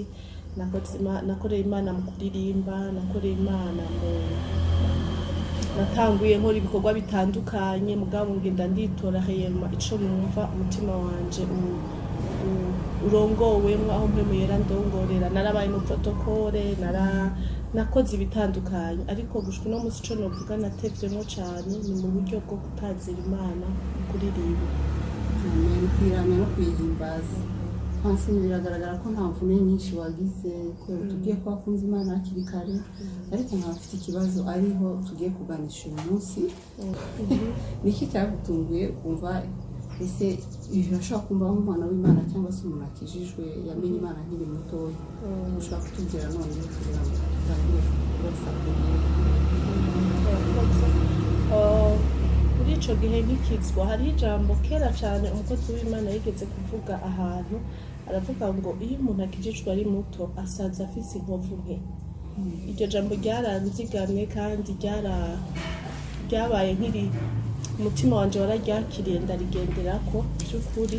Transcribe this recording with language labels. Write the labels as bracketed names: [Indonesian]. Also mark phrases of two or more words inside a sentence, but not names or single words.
[Rundi] Nakoreye Imana mu kuririmba, nakoreye Imana natanguye nkora ibikorwa bitandukanye, mugabo ngenda nditora hema ico numva umutima wanje urongowemwo, aho mpemu yera ndongorera. Narabaye mu protokole, nakoze ibitandukanye, ariko gushika no munsi ico novuga natevyemo cyane ni mu buryo bwo kutazira Imana, kuririmba, kwiramya no kwihimbaza. [Kinyarwanda] Francine, biragaragara ko nta mvune nyinshi wagize, kubera tugiye ko wakunze Imana hakiri kare, ariko nkaba mfite ikibazo ariho tugiye kuganisha uyu munsi. Niki cyagutunguye kumva ese birashobora kumva nk'umwana w'Imana cyangwa se umuntu akijijwe yamenye Imana nkiri mutoya? Ushobora kutubwira none kugira ngo tutangire kubasakuriye. [Rundi] Muri ico gihe nkikizwa, hariho ijambo kera cyane umukozi w'Imana yigeze kuvuga ahantu, aravuga ngo iyo umuntu akijijwe ari muto asaza afise inkovu nke. Iryo jambo ryaranzigamye kandi ryabaye nkiri umutima wanje wararyakiriye, ndarigenderako by'ukuri.